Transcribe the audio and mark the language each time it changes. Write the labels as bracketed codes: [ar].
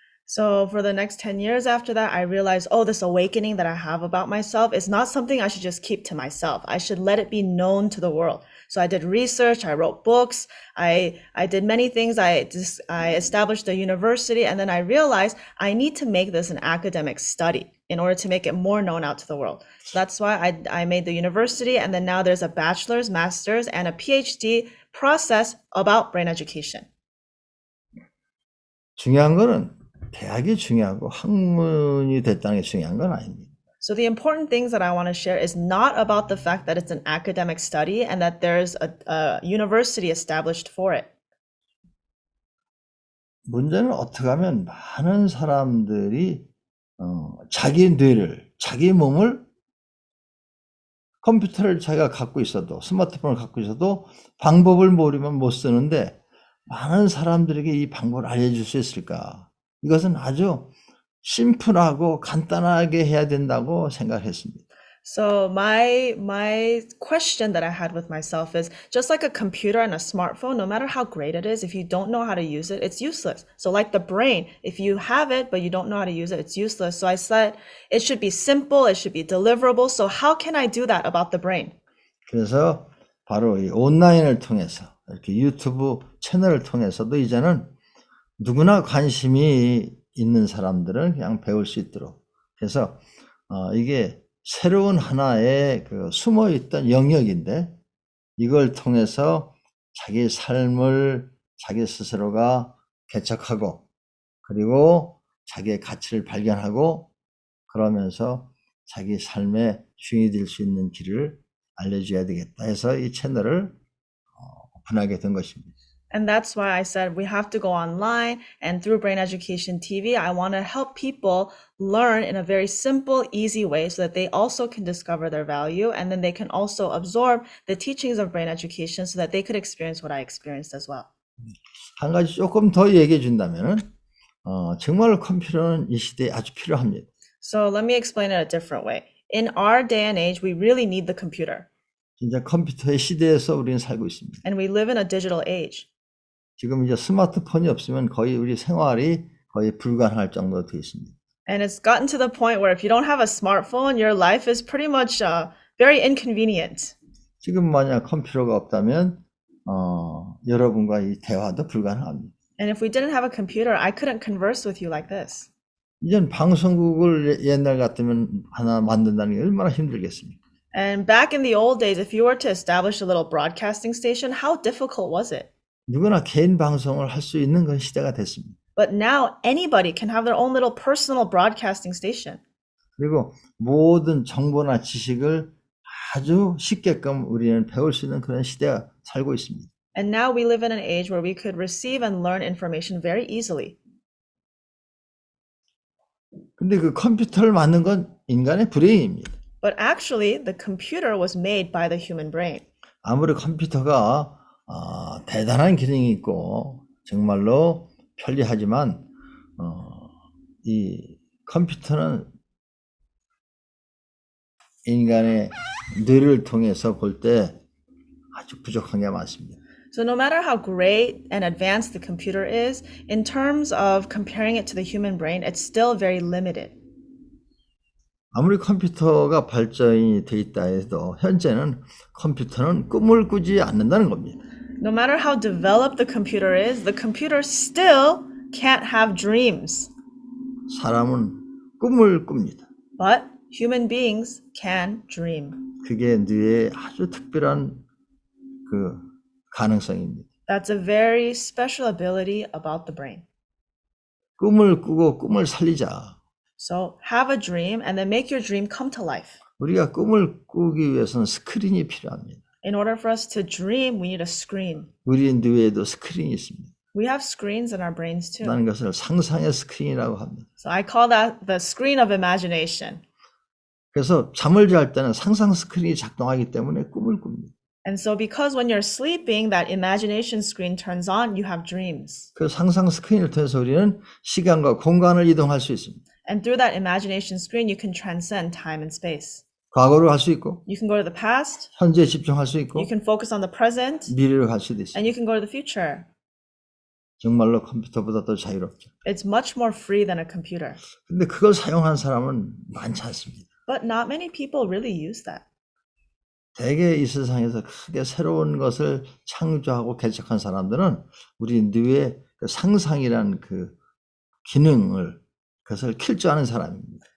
[en] So for the next 10 years after that, I realized, this awakening that I have about myself is not something I should just keep to myself. I should let it be known to the world. So I did research, I wrote books, I did many things. I established a university, and then I realized I need to make this an academic study in order to make it more known out to the world. So that's why I made the university, and then now there's a bachelor's, master's, and a PhD process about brain education. [ko] 중요한 거는 대학이 중요하고 학문이 됐다는 게 중요한 건 아닙니다. [en] So the important things that I want to share is not about the fact that it's an academic study and that there's a university established for it. [ko] 문제는 어떻게 하면 많은 사람들이 자기 뇌를, 자기 몸을 컴퓨터를 자기가 갖고 있어도 스마트폰을 갖고 있어도 방법을 모르면 못 쓰는데 많은 사람들에게 이 방법을 알려줄 수 있을까? 이것은 아주 심플하고 간단하게 해야 된다고 생각했습니다. [en] So my question that I had with myself is just like a computer and a smartphone, no matter how great it is, if you don't know how to use it, it's useless. So like the brain, if you have it but you don't know how to use it, it's useless. So I said it should be simple, it should be deliverable. So how can I do that about the brain? [ko] 그래서 바로 이 온라인을 통해서 이렇게 유튜브 채널을 통해서도 이제는 누구나 관심이 있는 사람들은 그냥 배울 수 있도록 그래서 이게 새로운 하나의 그 숨어있던 영역인데 이걸 통해서 자기 삶을 자기 스스로가 개척하고 그리고 자기의 가치를 발견하고 그러면서 자기 삶의 주인이 될 수 있는 길을 알려줘야 되겠다 해서 이 채널을 오픈하게 된 것입니다. [en] And that's why I said we have to go online, and through Brain Education TV, I want to help people learn in a very simple, easy way so that they also can discover their value, and then they can also absorb the teachings of brain education so that they could experience what I experienced as well. [ko] 한 가지 조금 더 얘기해 준다면은 정말 컴퓨터는 이 시대에 아주 필요합니다. [en] So let me explain it a different way. In our day and age, we really need the computer. [ko] 진짜 컴퓨터의 시대에서 우리는 살고 있습니다. [en] And we live in a digital age. [ko] 지금 이제 스마트폰이 없으면 거의 우리 생활이 거의 불가능할 정도로 되어 있습니다. [en] And it's gotten to the point where if you don't have a smartphone, your life is pretty much very inconvenient. [ko] 지금 만약 컴퓨터가 없다면 여러분과 이 대화도 불가능합니다. [en] And if we didn't have a computer, I couldn't converse with you like this. [ko] 이젠 방송국을 옛날 같으면 하나 만든다는 게 얼마나 힘들겠습니까? [en] And back in the old days, if you were to establish a little broadcasting station, how difficult was it? [ko] 누구나 개인 방송을 할 수 있는 그런 시대가 됐습니다. [en] But now anybody can have their own little personal broadcasting station. [ko] 그리고 모든 정보나 지식을 아주 쉽게끔 우리는 배울 수 있는 그런 시대가 살고 있습니다. [en] And now we live in an age where we could receive and learn information very easily. [ko] 근데 그 컴퓨터를 만든 건 인간의 브레인입니다. [en] But actually, the computer was made by the human brain. [ko] 아무리 컴퓨터가 대단한 기능이 있고 정말로 편리하지만 이 컴퓨터는 인간의 뇌를 통해서 볼 때 아주 부족한 게 많습니다. [en] So no matter how great and advanced the computer is, in terms of comparing it to the human brain, it's still very limited. [ko] 아무리 컴퓨터가 발전이 돼 있다 해도 현재는 컴퓨터는 꿈을 꾸지 않는다는 겁니다. [en] No matter how developed the computer still can't have dreams. [ko] 사람은 꿈을 꿉니다. [en] But human beings can dream. [ko] 그게 뇌의 아주 특별한 그 가능성입니다. [en] That's a very special ability about the brain. [ko] 꿈을 꾸고 꿈을 살리자. [en] So have a dream and then make your dream come to life. [ko] 우리가 꿈을 꾸기 위해서는 스크린이 필요합니다. [en] In order for us to dream, we need a screen. [ko] 우리 뇌에도 스크린이 있습니다. [en] We have screens in our brains too. [ko] 나는 것을 상상의 스크린이라고 합니다. [en] So I call that the screen of imagination. [ko] 그래서 잠을 잘 때는 상상 스크린이 작동하기 때문에 꿈을 꿉니다. [en] And so because when you're sleeping, that imagination screen turns on, you have dreams. [ko] 그 상상 스크린을 통해서 우리는 시간과 공간을 이동할 수 있습니다. [en] And through that imagination screen, you can transcend time and space. [ko] 과거로 갈 수 있고, [en] You can go to the past, [ko] 현재에 집중할 수 있고, [en] you can focus on the present, [ko] 미래로 갈 수도 있습니다. [en] and you can go to the future. [ko] 정말로 컴퓨터보다 더 자유롭죠. [en] It's much more free than a computer. [ko] 근데 그걸 사용한 사람은 많지 않습니다. [en] But not many people really use that. [ko] 대개 이 세상에서 크게 새로운 것을 창조하고 개척한 사람들은 우리 뇌의 그 상상이라는 그 기능을 그것을 킬 줄 아는 사람입니다.